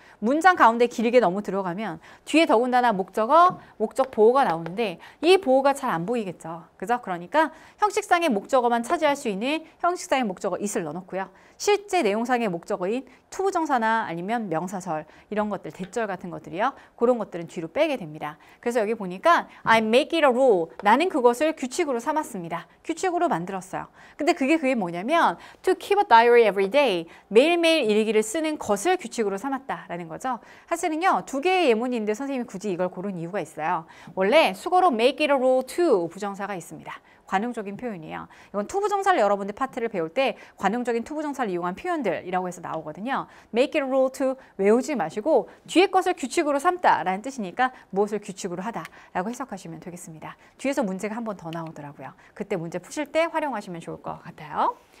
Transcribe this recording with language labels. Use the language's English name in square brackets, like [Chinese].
[Korean] 문장 가운데 길게 너무 들어가면 뒤에 더군다나 목적어, 목적 보호가 나오는데 이 보호가 잘 안 보이겠죠. 그죠? 그러니까 형식상의 목적어만 차지할 수 있는 형식상의 목적어 it을 넣어놓고요. 실제 내용상의 목적어인 투부정사나 아니면 명사절 이런 것들, 대절 같은 것들이요. 그런 것들은 뒤로 빼게 됩니다. 그래서 여기 보니까 [English] I make it a rule. [Korean] 나는 그것을 규칙으로 삼았습니다. 규칙으로 만들었어요. 근데 그게 뭐냐면 [English] to keep a diary every day. [Korean] 매일매일 일기를 쓰는 것을 규칙으로 삼았다라는 거죠. 사실은요. 두 개의 예문인데 선생님이 굳이 이걸 고른 이유가 있어요. 원래 수거로 [English] make it a rule to [Korean] 부정사가 있습니다. 관용적인 표현이에요. 이건 투부정사를 여러분들 파트를 배울 때 관용적인 투부정사를 이용한 표현들이라고 해서 나오거든요. [English] make it a rule to [Korean] 외우지 마시고 뒤에 것을 규칙으로 삼다라는 뜻이니까 무엇을 규칙으로 하다라고 해석하시면 되겠습니다. 뒤에서 문제가 한 번 더 나오더라고요. 그때 문제 푸실 때 활용하시면 좋을 것 같아요.